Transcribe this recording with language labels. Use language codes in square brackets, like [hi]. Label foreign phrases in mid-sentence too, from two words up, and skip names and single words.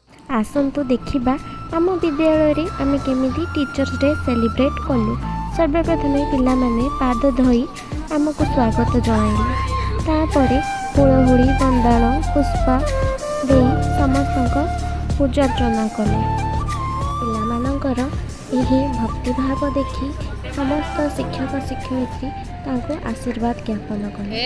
[or] ଆସନ୍ତୁ ଦେଖିବା ଆମ ବିଦ୍ୟାଳୟ ଆମେ କେମିତି [en] teachers day celebrate [or] କଲୁ। ସର୍ବପ୍ରଥମ ପିଲା ମାନେ ପାଦ ଧୋଇ ଆମକୁ ସ୍ୱାଗତ ଜଣାଇଲେ। ତାପରେ ହୁଳହୁଳି ବନ୍ଦାଣ ପୁଷ୍ପ ଦେଇ ସମସ୍ତ ପୂଜାର୍ଚ୍ଚନା କଲେ। ପିଲାମାନଙ୍କର ଏହି ଭକ୍ତିଭାବ ଦେଖି ସମସ୍ତ ଶିକ୍ଷକ ଶିକ୍ଷୟିତ୍ରୀ ତାଙ୍କୁ ଆଶୀର୍ବାଦ ଜ୍ଞାପନ କଲେ।